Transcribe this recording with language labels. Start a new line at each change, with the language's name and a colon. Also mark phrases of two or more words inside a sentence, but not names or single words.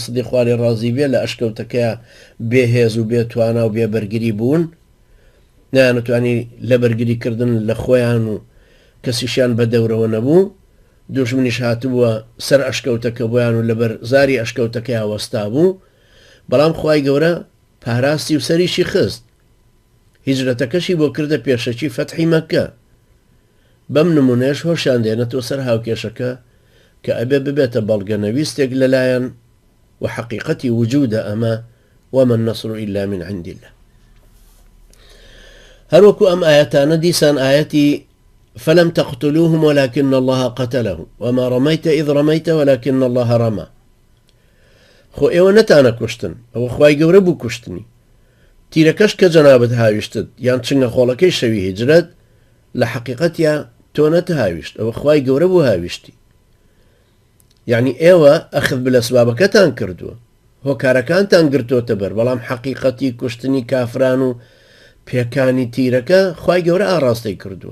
Central Kurdish: سیدیق خوا لێ ڕازی بێ لە ئەشکەوتەکەیە بێهێز و بێتوانا و بێبەرگری بوون نانەتوانی لە بەرگریکردن لە خۆیان و کەسیشیان بە دەورەوە نەبوو دوژمنیش هاتبووە سەر ئەشکەوتەکە بۆیان و لەبەر زاری ئەشکەوتەکەی هەوەستا بوو بەڵام خوای گەورە پاراستی و سەریشی خست هیجرەتەکەشی بۆ کردە پێشەکی فەتحی مەککە. بەم نمونەیەش هۆشیان دێنێتەوە سەر هاوکێشەکە کە ئەبێ ببێتە بەڵگە نەویستێک لەلایەن و حەقیقەتی وجودە ئەمە
Arabic: وما النصر إلا من عند الله.
Central Kurdish: هەروەکو ئەم ئاەتانە دیسان ئاەتی
Arabic: فلم تقتلوهم ولكن الله قتلهم وما رميت إذ رميت ولكن الله رمى.
Central Kurdish: خۆ ئێوە نەتانە کوشتن ئەوە خوای گەورە بوو کوشتنی تیرەکەش کە جەنابەت هاویشتت یان چنگە خۆڵەکەی شەوی هیجرەت لە حەقیقەتیا تۆ نەتهاویشت ئەوە خوای گەورە بوو هاویشتی. یعنی ئێوە ئەخذ بەسبابەکەتان کردووە هۆکارەکانتان گرتوۆتە بەر بەڵام حەقیقەتی کوشتنی کافران و پێکانی تیرەکە خوای گەورە ئاڕاستەی کردووە.